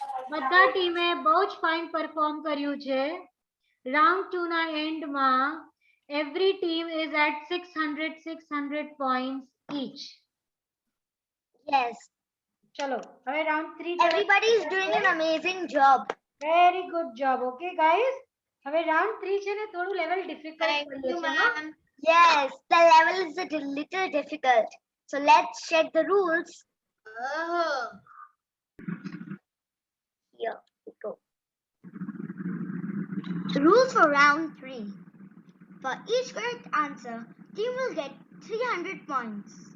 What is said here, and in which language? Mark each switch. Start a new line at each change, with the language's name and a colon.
Gujarati: બધા ટીમે બહુ જ ફાઇન પરફોર્મ કર્યું છે. રાઉન્ડ 2 ના એન્ડમાં
English: every team is at 600 points each. yes,
Gujarati: ચલો હવે round 3
English: everybody is doing an amazing job. Very good job.
Gujarati: Okay guys, હવે રાઉન્ડ 3 છે ને થોડું લેવલ ડિફિકલ્ટ કરીએ છે હા.
English: Yes, the level is a little difficult, so let's check the rules. Here we go. Rules for round 3. For each correct answer, team will get 300 points.